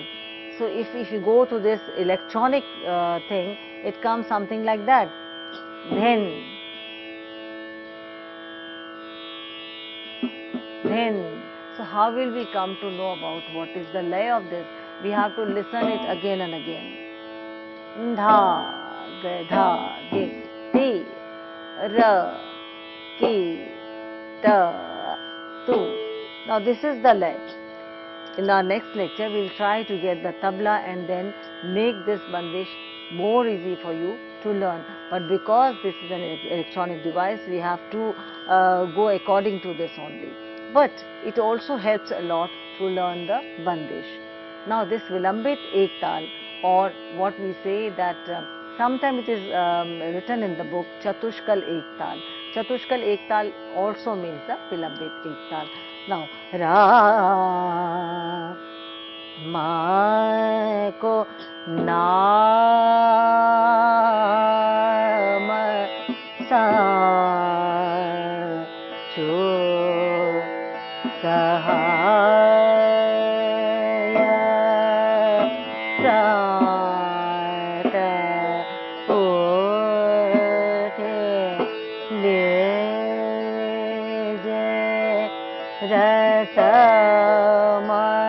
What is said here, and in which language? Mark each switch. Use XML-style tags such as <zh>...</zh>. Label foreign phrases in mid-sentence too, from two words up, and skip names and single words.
<en>So if you go to this electronic thing, it comes something like that. Dhin, Then, so how will we come to know about what is the lay of this? We have to listen it again and again. Dha, ga, dha, ge, ti, ra, ki, ta, tu. Now this is the lay. In our next lecture, we will try to get the tabla and then make this bandish more easy for you to learn. But because this is an electronic device, we have to go according to this only. But it also helps a lot to learn the bandish. Now this Vilambit Ektal, or what we say that sometimes it is written in the book Chatushkal Ektal. Chatushkal Ektal also means the Vilambit Ektal. Now, Ra Ma ko Naam Sa Cho Sahaya Sat Uthe Le Rasama</en>